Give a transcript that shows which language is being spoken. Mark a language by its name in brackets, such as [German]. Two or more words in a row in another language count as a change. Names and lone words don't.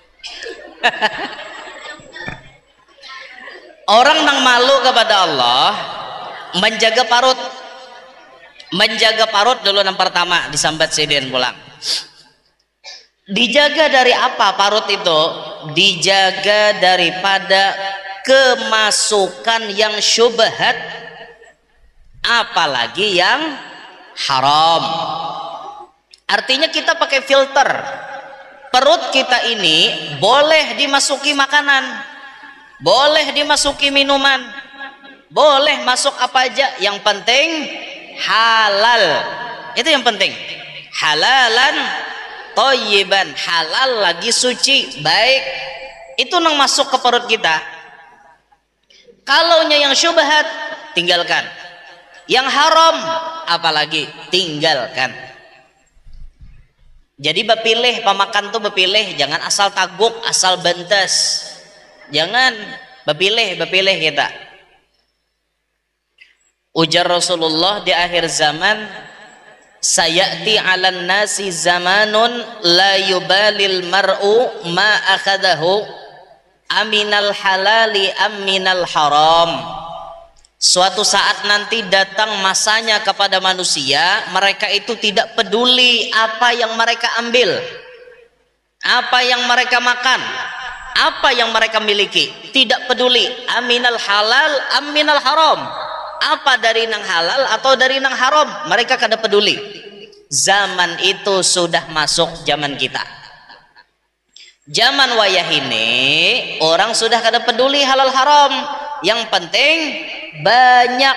[Banjar] Orang nang malu kepada Allah menjaga parut. Menjaga parut dulu yang pertama disambat sidin pulang. Dijaga dari apa parut itu? [Indonesian] Dijaga daripada kemasukan yang syubhat, apalagi yang haram. Artinya kita pakai filter. Perut kita ini boleh dimasuki makanan, boleh dimasuki minuman, boleh masuk apa aja, yang penting halal. Itu yang penting. [Arabic] حلالا طيبا, [Indonesian] halal lagi suci, baik. [Banjar] Itu nang masuk ke perut kita. Kalaunya yang syubhat, tinggalkan. [Indonesian] Yang haram, apalagi tinggalkan. [Banjar] Jadi bepilih pemakan tuh bepilih, jangan asal taguk, asal bentas. Jangan bepilih kita. Ujar Rasulullah di akhir zaman, [Arabic] سيأتي على الناس زمان لا يبالي المرء ما أخذه أمن الحلال أمن الحرام. [Banjar] Suatu saat nanti datang masanya kepada manusia, mereka itu tidak peduli apa yang mereka ambil, apa yang mereka makan, apa yang mereka miliki, tidak peduli [Arabic] أمن الحلال أمن الحرام, [Banjar] apa dari nang halal atau dari nang haram, mereka kada peduli. [Indonesian] Zaman itu sudah masuk zaman kita. [Banjar] Zaman wayah ini orang sudah kada peduli halal haram, yang penting banyak.